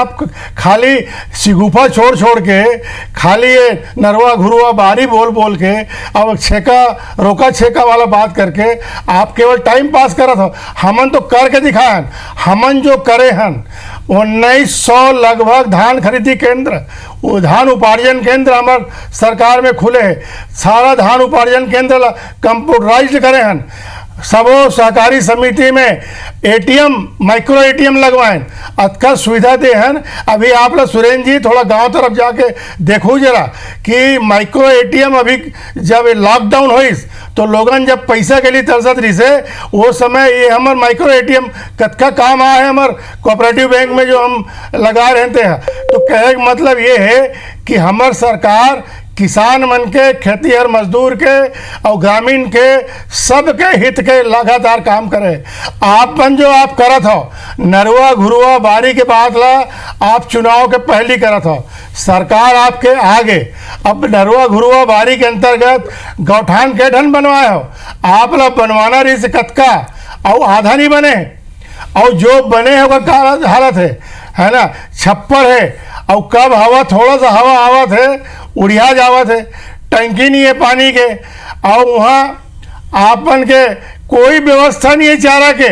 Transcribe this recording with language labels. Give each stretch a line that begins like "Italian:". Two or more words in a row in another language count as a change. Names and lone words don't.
Chhattisgarhi: आप खाली सिगुफा छोड़ छोड़ के, खाली ये नरवा घुरुआ बारी बोल बोल के, अब छेका रोका छेका वाला बात करके आप केवल
English: time pass
Chhattisgarhi: करत हो। हमन तो करके दिखाएं। हमन जो करे हन 1900 लगभग धान खरीदी केंद्र, वो धान उपार्जन केंद्र हमार सरकार में खुले है। सारा धान उपार्जन केंद्र कंप्यूटराइज्ड करे हन। सबो सहकारी समिति में एटीएम,
English: micro ATM
Chhattisgarhi: लगवाएं, अच्छा सुविधा दे हन। अभी आप लोग सुरेंद्र जी थोड़ा गांव तरफ जाके देखो जरा कि
English: micro ATM
Chhattisgarhi: अभी जब लॉकडाउन हुई तो लोगन जब पैसा के लिए तरसत रही से, वो समय ये हमार
English: micro ATM
Chhattisgarhi: कतका काम आया है हमार
English: cooperative bank
Chhattisgarhi: में जो हम लगा रहते हैं। तो कहने का मतलब ये है कि हमार सरकार किसान मन के, खेतीहर मजदूर के और ग्रामीण के सबके हित के लगातार काम करे। आपन जो आप करत हो नरवा घुरुआ बारी के बात ला आप चुनाव के पहले करत हो, सरकार आपके आगे अब नरवा घुरुआ बारी के अंतर्गत गौठान के ढन बनवाए हो। आप लोग बनवाना रही से कतका और आधा नहीं बने, और जो बने होगा का हालत है ना, छप्पर है, और कब हवा थोड़ा सा हवा आवत है उड़िया जावत है, टंकी नहीं है पानी के, और वहाँ आपन के कोई व्यवस्था नहीं है चारा के।